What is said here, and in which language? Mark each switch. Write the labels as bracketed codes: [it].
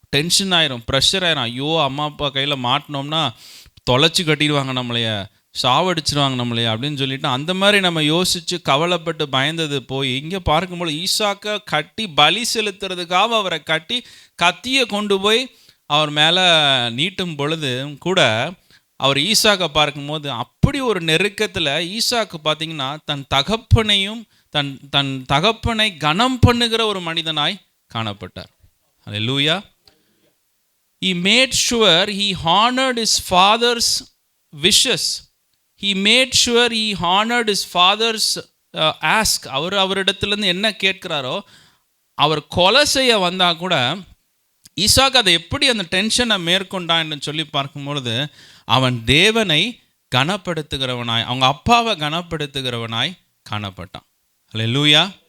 [ta] Tension ஆயிரும், pressure ஆயிரும். ஐயோ அம்மா அப்பா கையில் மாட்டினோம்னா தொலைச்சி கட்டிடுவாங்க நம்மளைய, சாவடிச்சிருவாங்க நம்மளைய அப்படின்னு சொல்லிட்டு அந்த மாதிரி நம்ம யோசித்து கவலைப்பட்டு பயந்தது போய் இங்கே பார்க்கும்போது ஈசாக்கை கட்டி பலி செலுத்துறதுக்காக அவரை கட்டி கத்தியை கொண்டு போய் அவர் மேலே நீட்டும் பொழுது கூட அவர் ஈசாக்கை பார்க்கும்போது அப்படி ஒரு நெருக்கத்தில் ஈசாக்கு பார்த்திங்கன்னா தன் தகப்பனையும் தன் தகப்பனை கனம் பண்ணுகிற ஒரு மனிதனாய் காணப்பட்டார். அல்லேலூயா. [en] He made sure he honored his father's wishes. He made sure he honored his father's ask. [ta] அவரிடத்துலேருந்து என்ன கேட்கிறாரோ, அவர் கொலை செய்ய வந்தால் கூட ஈசாக்கு அதை எப்படி அந்த டென்ஷனை மேற்கொண்டான்னு சொல்லி பார்க்கும்பொழுது அவன் தேவனை கனப்படுத்துகிறவனாய், அவங்க அப்பாவை கனப்படுத்துகிறவனாய் காணப்பட்டான். அல்லேலூயா.